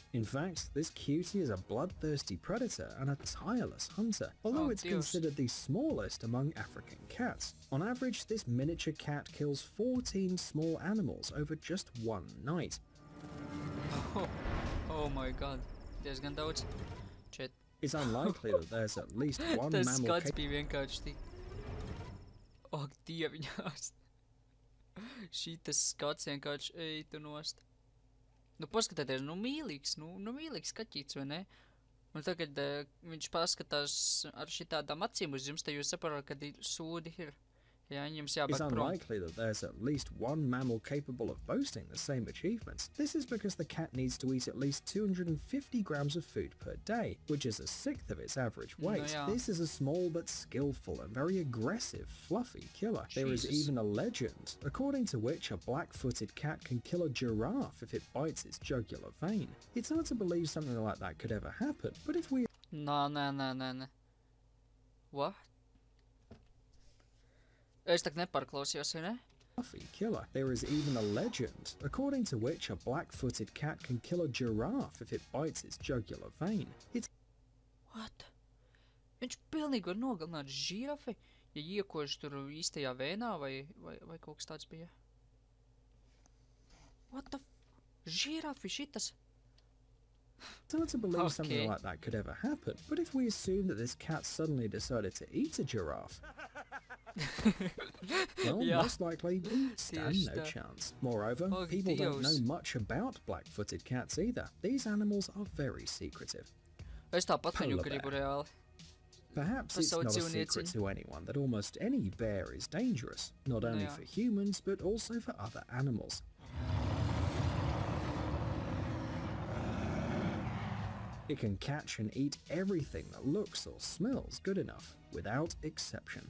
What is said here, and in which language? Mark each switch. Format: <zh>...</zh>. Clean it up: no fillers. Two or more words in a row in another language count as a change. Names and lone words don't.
<en>In fact, this cutie is a bloodthirsty predator and a tireless hunter, although Oh, it's Dios. considered the smallest among African cats. On average, this miniature cat kills 14 small animals over just one night. Oh my god.</en> <lv>Diezgan daudz. Čet.</lv> <en>It's unlikely that there's at least one</en> <lv>Tas</lv> <en>mammal</en> <lv>skats bija vienkārši tik. Ak, dieviņās. Šitas skats vienkārši ej tu nost. Nu, paskatieties, mīlīgs, mīlīgs skaķīts, vai ne? Un tagad viņš paskatās ar šitādām acīm uz jums, te jūs saprotat, kad sūdi ir. Jā, jums</lv> <en>It's</en> <lv>jābēg prom.</lv> <en>unlikely that there's at least one mammal capable of boasting the same achievements. This is because the cat needs to eat at least 250 grams of food per day, which is a sixth of its average weight. yeah. This is a small but skillful and very aggressive, fluffy killer. There is Jesus. even a legend, according to which a black-footed cat can kill a giraffe if it bites its jugular vein. It's hard to believe something like that could ever happen, but if we</en> <lv>Nē. What? Es tak neparklausījos, vai ne?</lv> <en>fluffy killer. There is even a legend, according to which a black-footed cat can kill a giraffe if it bites its jugular vein. It's What?</en> <lv>Viņš pilnīgi var nogalināt žirafi, ja iekož tur īstajā vēnā, vai kaut kas tāds bija?</lv> <en>What the f...</en> <lv>Žirafi šitas?</lv> <en>hard to believe something Okay. like that could ever happen, but if we assume that this cat suddenly decided to eat a giraffe, well, Yeah. most likely we'd stand</en> <lv>Tieši</lv> <en>no</en> <lv>tā.</lv> <en>chance. Moreover, Oh, people don't know</en> <lv>Dievs.</lv> <en>much about black-footed cats either. These animals are very secretive.</en> <lv>Es tāpat viņu</lv> <en>Polar</en> <lv>gribu</lv> <en>bear.</en> <lv>reāli.</lv> <en>Perhaps it's not a secret</en> <lv>dzīvnieciņi.</lv> <en>to anyone that almost any bear is dangerous, not only</en> <lv>Jā.</lv> <en>for humans but also for other animals. It can catch and eat everything that looks or smells good enough, without exception.</en>